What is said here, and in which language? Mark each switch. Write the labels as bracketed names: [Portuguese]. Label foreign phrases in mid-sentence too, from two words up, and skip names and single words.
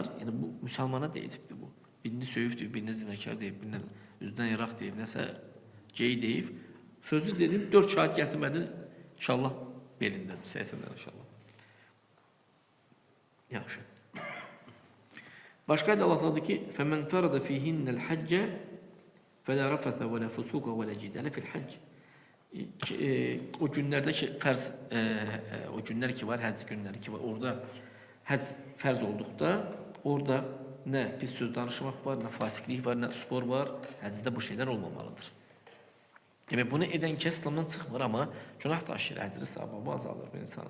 [Azerbaijani] Yəni bu müsəlmana deyibdir bu. Birini söyübdür, birini zinəkar deyib, birini üzdən yaraq deyib, nəsə gey deyib. Sözü dedim, 4 şahid gətirmədin, inşallah belindədir, 80'dən inşallah. Yaxşı. Başqa da Allah dedi ki, [Arabic] فَمَنْ فَرَدَ فِيهِنَّ الْحَجَّ فَلَا رَفَثَ وَلَا فُسُوقَ وَلَا جِدَالَ فِي الْحَجِّ. [Azerbaijani] O günlərdəki fərz, o günlər ki var, həcc günləri ki var, orada həcc fərz olduqda, orada nə pis söz danışmaq var, nə fasiklik var, nə spor var, həccdə bu şeylər olmamalıdır. Demək, bunu edən kəs İslamdan çıxmır, amma günah daşıyır, əcri savabı azalır bu insanın.